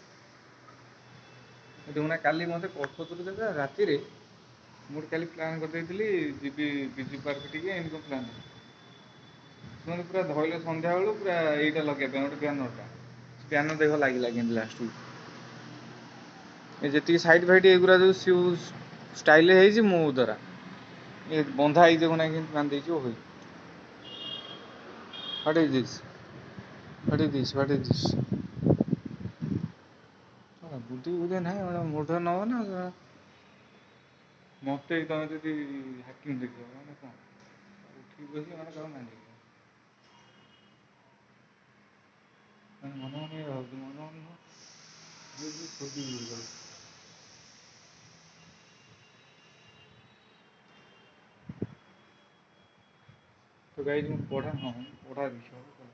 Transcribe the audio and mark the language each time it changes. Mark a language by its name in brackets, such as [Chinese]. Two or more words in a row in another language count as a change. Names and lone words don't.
[Odia] ଦେଖୁନା କାଲି ମତେ କଳ୍ପତରୁ ଦେଲା ରାତିରେ ମୁଁ ଗୋଟେ କାଲି ପ୍ଲାନ୍ କରିଦେଇଥିଲି ଯିବି ବିଜୁ ପାର୍କ ଟିକେ ଏମିତି କଣ ପ୍ଲାନ୍ ସେମାନେ ପୁରା ଧଇଲେ ସନ୍ଧ୍ୟାବେଳୁ ପୁରା ଏଇଟା ଲଗେଇବା ପାଇଁ ଗୋଟେ ବ୍ୟାନରଟା ବ୍ୟାନର ଦେଖ ଲାଗିଲା କେମିତି ଲାଷ୍ଟକୁ ଏ ଯେତିକି ସାଇଡ ଫାଇଟ ଏଗୁରା ଯୋଉ ଷ୍ଟାଇଲରେ ହେଇଛି ମୋ ଦ୍ୱାରା ଏ ବନ୍ଧା ହେଇଛି ଦେଖୁନା କେମିତି ବାନ୍ଧି ଦେଇଛି ଓହୋ [English] What is this? What is this? What is this? [Odia] ବୁଦ୍ଧି ନାହିଁ ମୁଣ୍ଡ ନବ ନା ମତେ ତମେ ଯଦି ହାକିମ ଦେଖିବ ମାନେ କଣ ଉଠିକି ବସି ମାନେ କାହାକୁ ମାନିବ ମନେ ମନେ ଭାବୁଛି ମନେ ମନେ ଖୋଜିବି ତ ଗାଇଜ ମୁଁ ପଢା ବିଷୟ